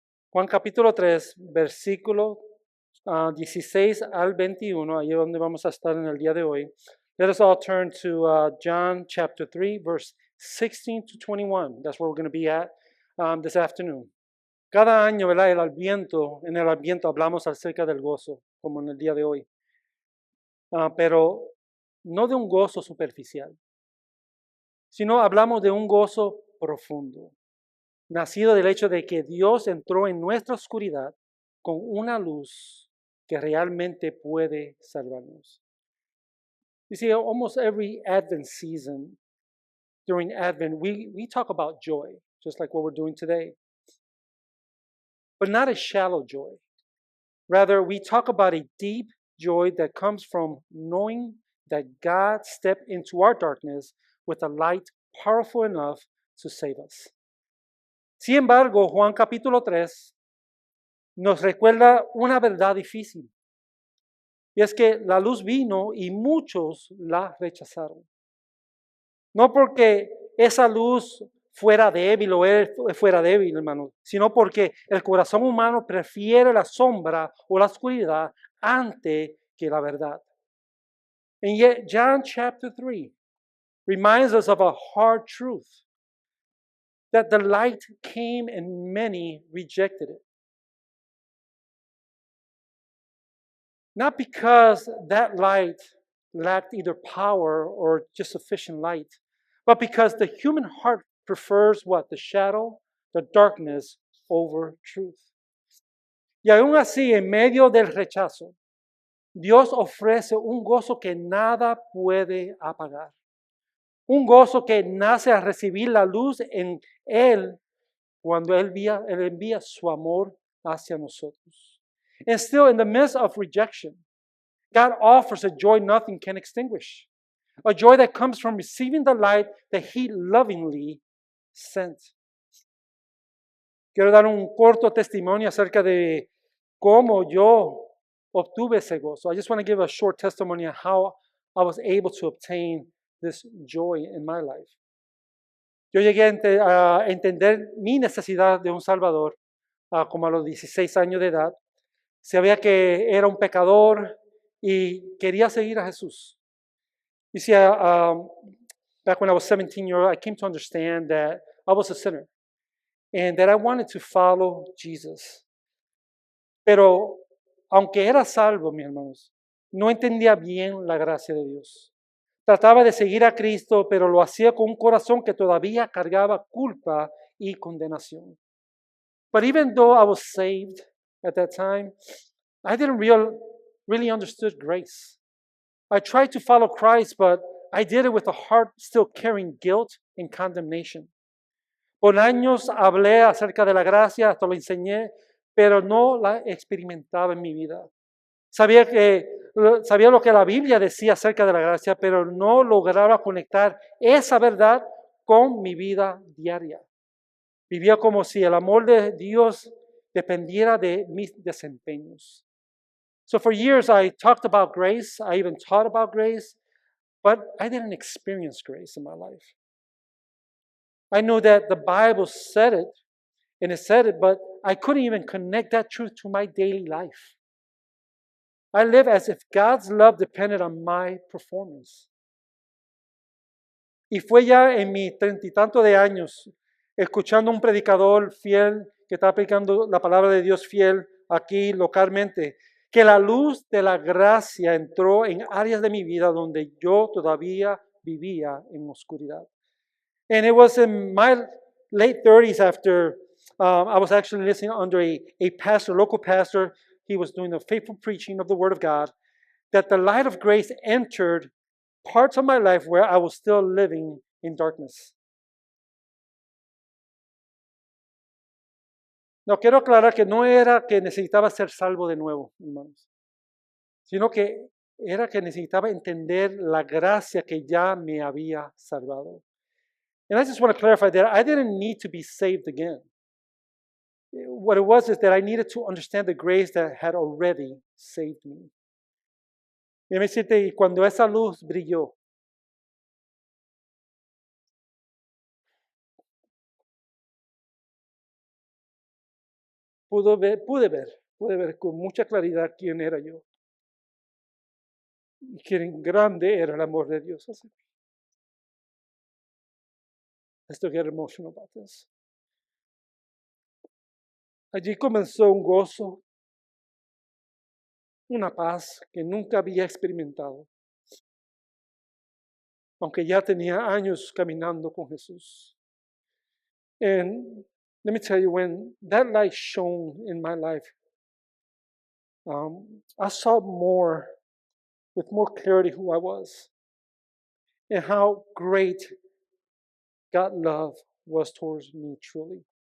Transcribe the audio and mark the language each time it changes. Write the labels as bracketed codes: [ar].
[es] Juan capítulo 3, versículo 16 al 21, ahí es donde vamos a estar en el día de hoy. [en] Let us all turn to John chapter 3, verse 16 to 21. That's where we're going to be at this afternoon. [es] Cada año, ¿verdad? En el Adviento hablamos acerca del gozo, como en el día de hoy. Pero no de un gozo superficial, sino hablamos de un gozo profundo, nacido del hecho de que Dios entró en nuestra oscuridad con una luz que realmente puede salvarnos. [en] You see, almost every Advent season, during Advent, we talk about joy, just like what we're doing today, but not a shallow joy. Rather, we talk about a deep joy that comes from knowing that God stepped into our darkness with a light powerful enough to save us. [es] Sin embargo, Juan capítulo 3 nos recuerda una verdad difícil. Y es que la luz vino y muchos la rechazaron. No porque esa luz fuera débil o él fuera débil, hermano, sino porque el corazón humano prefiere la sombra o la oscuridad antes que la verdad. [en] And yet, John chapter 3 reminds us of a hard truth, that the light came and many rejected it. Not because that light lacked either power or just sufficient light, but because the human heart prefers what? The shadow, the darkness over truth. [es] Y aún así, en medio del rechazo, Dios ofrece un gozo que nada puede apagar. Un gozo que nace al recibir la luz en Él cuando Él envía su amor hacia nosotros. [en] And still, in the midst of rejection, God offers a joy nothing can extinguish. A joy that comes from receiving the light that He lovingly sent. [es] Quiero dar un corto testimonio acerca de cómo yo obtuve ese gozo. [en] I just want to give a short testimony on how I was able to obtain this joy in my life. [es] Yo llegué a entender mi necesidad de un Salvador como a los 16 años de edad. Sabía que era un pecador y quería seguir a Jesús. [en] You see, back when I was 17 years old, I came to understand that I was a sinner and that I wanted to follow Jesus. [es] Pero aunque era salvo, mis hermanos, no entendía bien la gracia de Dios. Trataba de seguir a Cristo, pero lo hacía con un corazón que todavía cargaba culpa y condenación. [en] But even though I was saved at that time, I didn't really understood grace. I tried to follow Christ, but I did it with a heart still carrying guilt and condemnation. [es] Por años hablé acerca de la gracia, hasta lo enseñé, pero no la experimentaba en mi vida. Sabía lo que la Biblia decía acerca de la gracia, pero no lograba conectar esa verdad con mi vida diaria. Vivía como si el amor de Dios dependiera de mis desempeños. [en] So for years I talked about grace, I even taught about grace, but I didn't experience grace in my life. I knew that the Bible said it, and it said it, but I couldn't even connect that truth to my daily life. I live as if God's love depended on my performance. [es] Y fue ya en mis 30 y tantos de años, escuchando a un predicador fiel que estaba predicando la palabra de Dios fiel aquí localmente, que la luz de la gracia entró en áreas de mi vida donde yo todavía vivía en oscuridad. [en] And it was in my late 30s after I was actually listening under a pastor, local pastor. He was doing the faithful preaching of the Word of God, that the light of grace entered parts of my life where I was still living in darkness. [es] No, quiero aclarar que no era que necesitaba ser salvo de nuevo, hermanos, sino que era que necesitaba entender la gracia que ya me había salvado. [en] And I just want to clarify that I didn't need to be saved again. What it was is that I needed to understand the grace that had already saved me. [es] Y me decirte, y cuando esa luz brilló, pude ver con mucha claridad quién era yo y qué grande era el amor de Dios hacia mí. [en] I still get emotional about this. [es] Allí comenzó un gozo, una paz que nunca había experimentado, aunque ya tenía años caminando con Jesús. [en] And let me tell you, when that light shone in my life, I saw with more clarity who I was and how great God's love was towards me truly.